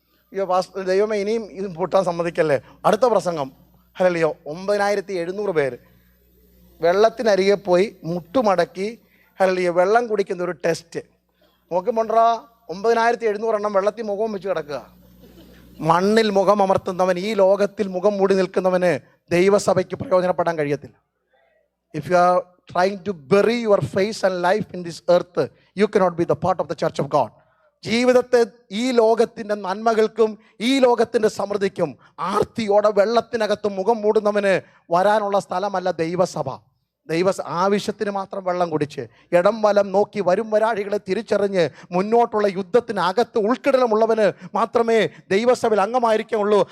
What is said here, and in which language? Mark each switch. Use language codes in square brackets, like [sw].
[ml] അയ്യോ പാസ്റ്റർ ദൈവമേ ഇനിയും ഇത് പൊട്ടാൻ സമ്മതിക്കല്ലേ. അടുത്ത പ്രസംഗം ഹല്ലേലൂയ 9,700 പേര് വെള്ളത്തിനരികെ പോയി മുട്ടുമടക്കി ഹല്ലേലൂയ വെള്ളം കുടിക്കുന്ന ഒരു ടെസ്റ്റ്. നോക്കുമ്പോണ്ടാ 9,700 എണ്ണം വെള്ളത്തിൽ മുഖം വെച്ച് കിടക്കുക. മണ്ണിൽ മുഖം അമർത്തുന്നവൻ, ഈ ലോകത്തിൽ മുഖം മൂടി നിൽക്കുന്നവന് ദൈവസഭയ്ക്ക് പ്രയോജനപ്പെടാൻ കഴിയത്തില്ല. [en] If you are trying to bury your face and life in this earth, you cannot be the part of the church of God. [ml] ജീവിതത്തെ ഈ ലോകത്തിൻ്റെ നന്മകൾക്കും ഈ ലോകത്തിൻ്റെ സമൃദ്ധിക്കും ആർത്തിയോടെ വെള്ളത്തിനകത്ത് മുഖം മൂടുന്നവന് വരാനുള്ള സ്ഥലമല്ല ദൈവസഭ. ആവശ്യത്തിന് മാത്രം വെള്ളം കുടിച്ച് ഇടം വലം നോക്കി വരും വരാഴികളെ തിരിച്ചറിഞ്ഞ് മുന്നോട്ടുള്ള യുദ്ധത്തിനകത്ത് ഉൾക്കിടലമുള്ളവന് മാത്രമേ ദൈവസഭയിൽ അംഗമായിരിക്കുള്ളൂ.